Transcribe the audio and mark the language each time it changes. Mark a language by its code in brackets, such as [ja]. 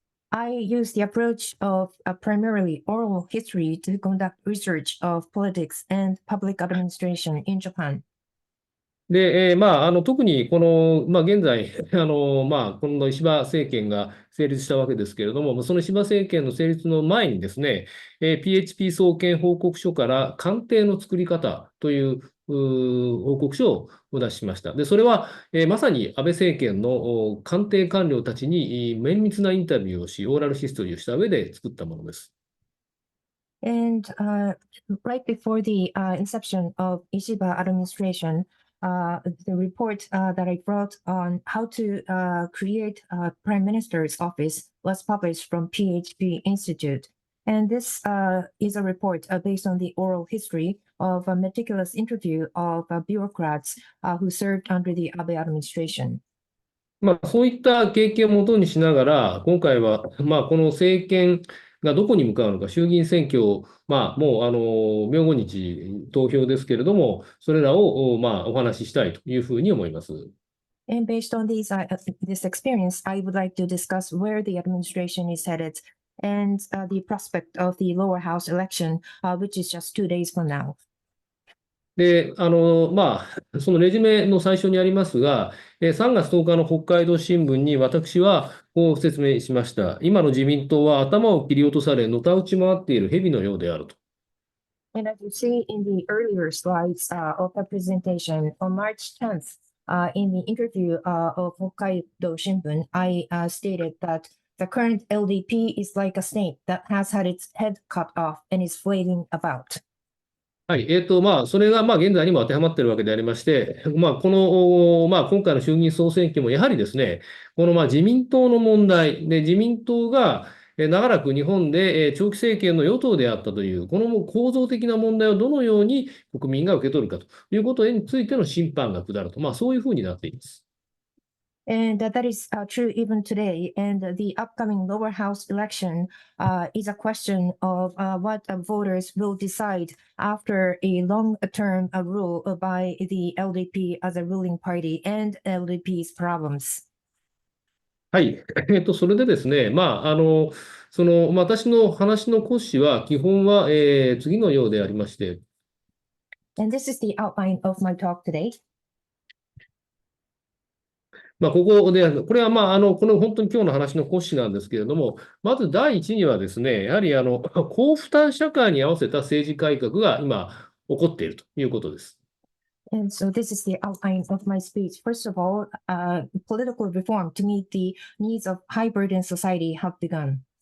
[en] I use the approach of primarily oral history to conduct research of politics and public administration in Japan. [ja] で、特にこの、現在、この石破政権が成立したわけですけれども、その石破政権の成立の前にですね、PHP 創建報告書から官邸の作り方という報告書をお出ししました。で、それは、まさに安倍政権の官邸官僚たちに綿密なインタビューをし、オーラルヒストリーをした上で作ったものです。 [en] And right before the inception of Ishiba administration, the report that I brought on how to create a prime minister's office was published from PHP Institute. And this is a report based on the oral history of a meticulous interview of bureaucrats who served under the Abe administration. [ja] そういった経験をもとにしながら、今回は、この政権がどこに向かうのか、衆議院選挙を、もう明後日投票ですけれども、それらをお話ししたいというふうに思います。 [en] And based on this experience, I would like to discuss where the administration is headed and the prospect of the lower house election, which is just 2 days from now. [ja] で、そのレジュメの最初にありますが、3月10日の北海道新聞に私はこう説明しました。今の自民党は頭を切り落とされ、のたうち回っている蛇のようであると。 [en] And as you see in the earlier slides of the presentation, on March 10th, in the interview of Hokkaido Shimbun, I stated that the current LDP is like a snake that has had its head cut off and is flailing about. [ja] はい。それが、現在にも当てはまっているわけでありまして、今回の衆議院総選挙もやはりですね、この自民党の問題で、自民党が長らく日本で長期政権の与党であったという、この構造的な問題をどのように国民が受け取るかということについての審判が下ると、そういうふうになっています。 [en] And that is true even today. And the upcoming lower house election is a question of what voters will decide after a long-term rule by the LDP as a ruling party and LDP's problems. [ja] はい。それでですね、私の話の骨子は、基本は、次のようでありまして、 [en] And this is the outline of my talk today. [ja] ここで、これはこの本当に今日の話の骨子なんですけれども、まず第一にはですね、やはり高負担社会に合わせた政治改革が今起こっているということです。 [en] And so this is the outline of my speech. First of all, political reform to meet the needs of high burden society have begun.